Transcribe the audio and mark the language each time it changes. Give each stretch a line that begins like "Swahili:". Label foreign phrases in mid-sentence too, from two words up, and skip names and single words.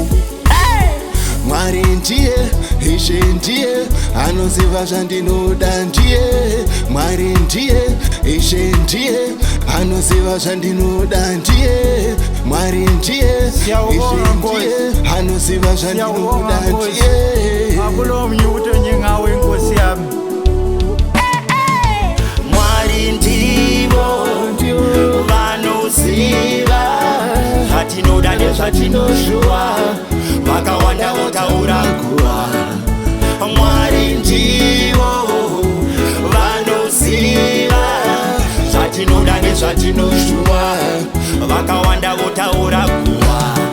Shona: Mwari ndiye, Ishe ndiye, anoziva zvandinoda ndiye. Mwari ndiye, Ishe ndiye, anoziva zvandinoda ndiye. Mwari ndiye, Ishe ndiye, anoziva zvandinoda ndiye.
North Ndebele: akula omunye umuntu njengawe nkosi yami
Shona: Mwari ndivo vanoziva Zvatinoda nezvatinoshuva Vakawanda votaura kuwara Mwari ndivo vanoziva Zvatinoda nezvatinoshuva Vakawanda votaura kuwara